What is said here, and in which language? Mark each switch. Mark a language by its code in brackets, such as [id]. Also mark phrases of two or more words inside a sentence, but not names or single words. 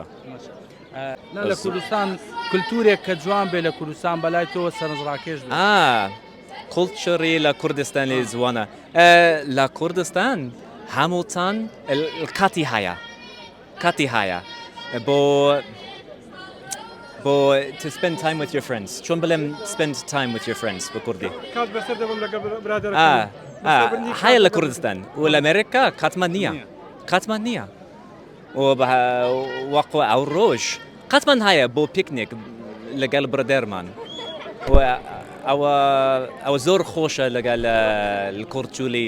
[ckb] لە کوردستان کولتورێک کە جوان بێ لە کوردستان بەلای تۆ سەرنجڕاکێش بێ. کولتوری لە کوردستانی جوانە. لە کوردستان هەمووتان کاتی هەیە بۆ [en] to spend time with your friends. [ckb] چۆن بڵێم [en] spend time with your friends [ckb] بە کوردی؟ کات بەسەر دەبم لەگەڵ برادەرەکەم. هەیە لە کوردستان و لە ئەمریکا قەتمان نییە و وەقو ئەو ڕۆژ قەتمان هەیە بۆ پیکنیک لەگەڵ برادێرمان و ئەوە زۆر خۆشە لەگەڵ کۆلتوری.